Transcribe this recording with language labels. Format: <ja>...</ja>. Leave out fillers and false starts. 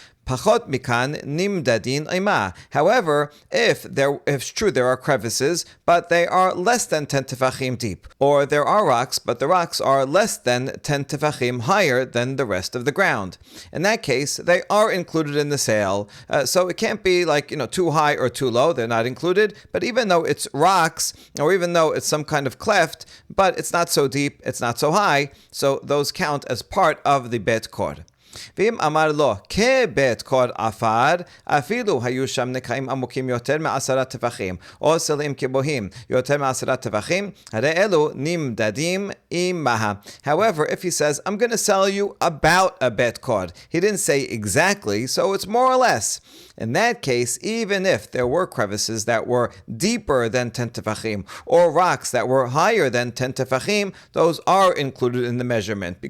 <he>Pachot mikan nimdadin ima.</he> <en>However, if it's true there are crevices, but they are less than 10 tefachim deep, or there are rocks, but the rocks are less than 10 tefachim higher than the rest of the ground. In that case, they are included in the sale. So it can't be like too high or too low. They're not included. But even though it's rocks, or even though it's some kind of cleft, but it's not so deep, it's not so high, so those count as part of the bet kod.</en> <he>ואם אמר לו, כבית קוד עפר, אפילו היו שם נקעים עמוקים יותר מ10 טפחים, או סלעים כבוהים יותר מ10 טפחים, הרי אלו נמדדים עמها.</he> <en>However, if he says, I'm going to sell you about a bet kod, he didn't say exactly, so it's more or less. In that case, even if there were crevices that were deeper than 10 tefachim, or rocks that were higher than 10 tefachim, those are included in the measurement.</en>